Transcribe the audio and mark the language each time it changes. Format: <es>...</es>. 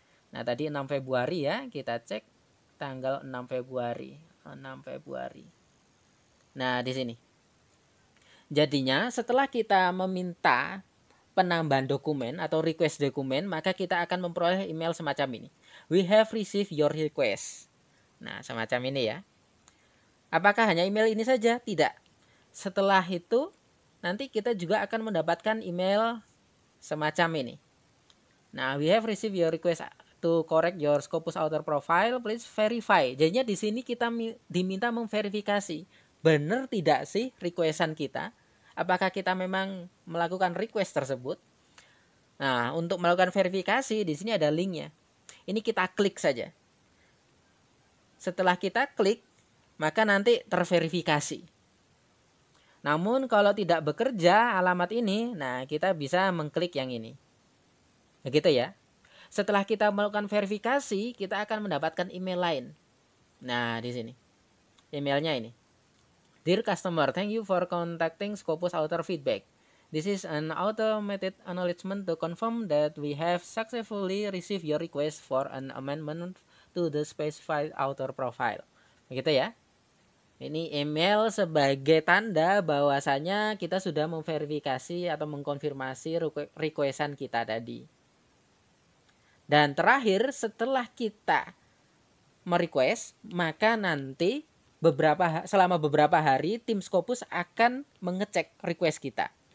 <id>Nah, tadi 6 Februari ya, kita cek tanggal 6 Februari. 6 Februari. Nah, di sini. Jadinya setelah kita meminta penambahan dokumen atau request dokumen, maka kita akan memperoleh email semacam ini.</id> <en>We have received your request.</en> <id>Nah, semacam ini ya. Apakah hanya email ini saja? Tidak. Setelah itu, nanti kita juga akan mendapatkan email semacam ini.</id> <en>Nah, we have received your request to correct your Scopus author profile. Please verify.</en> <id>Jadinya di sini kita diminta memverifikasi. Benar tidak sih requestan kita? Apakah kita memang melakukan request tersebut? Nah, untuk melakukan verifikasi di sini ada linknya. Ini kita klik saja. Setelah kita klik, maka nanti terverifikasi. Namun kalau tidak bekerja alamat ini, nah kita bisa mengklik yang ini. Begitu ya. Setelah kita melakukan verifikasi, kita akan mendapatkan email lain. Nah, di sini. Emailnya ini.</id> <en>Dear customer, thank you for contacting Scopus Author Feedback. This is an automated acknowledgement to confirm that we have successfully received your request for an amendment to the specified author profile.</en> <id>Begitu ya. Ini email sebagai tanda bahwasanya kita sudah memverifikasi atau mengkonfirmasi requestan kita tadi. Dan terakhir, setelah kita merequest, maka nanti selama beberapa hari tim Scopus akan mengecek request kita.</id>